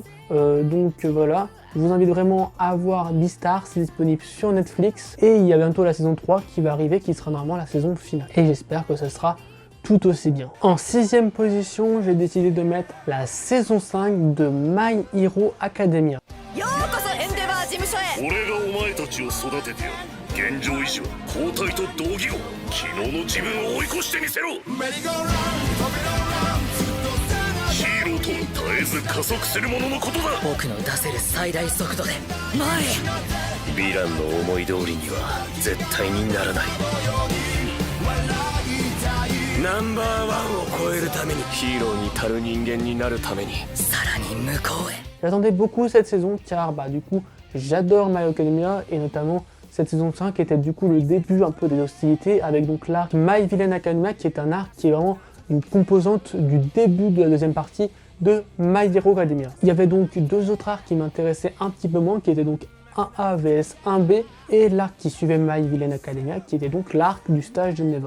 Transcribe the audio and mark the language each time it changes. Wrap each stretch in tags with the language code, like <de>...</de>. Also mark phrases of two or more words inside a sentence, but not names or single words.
<fr>Donc voilà. Je vous invite vraiment à voir Beastar, c'est disponible sur Netflix. Et il y a bientôt la saison 3 qui va arriver, qui sera normalement la saison finale. Et j'espère que ce sera tout aussi bien. En 6ème position, j'ai décidé de mettre la saison 5 de My Hero Academia.</fr> <ja>俺がお前たちを育ててやる。現状維持は交代と同義語。昨日の自分を追い越してみせろ。ヒーローとは絶えず加速するもののことだ。僕の出せる最大速度で前へ。ヴィランの思い通りには絶対にならない。ナンバーワンを超えるために、ヒーローに足る人間になるために、さらに向こうへ。</ja> <fr>J'attendais beaucoup cette saison car du coup j'adore My Hero Academia et notamment cette saison 5 était du coup le début un peu des hostilités avec donc l'arc My Villain Academia qui est un arc qui est vraiment une composante du début de la deuxième partie de My Hero Academia. Il y avait donc deux autres arcs qui m'intéressaient un petit peu moins qui étaient donc 1A vs 1B et l'arc qui suivait My Villain Academia qui était donc l'arc du stage de Nevor.</fr>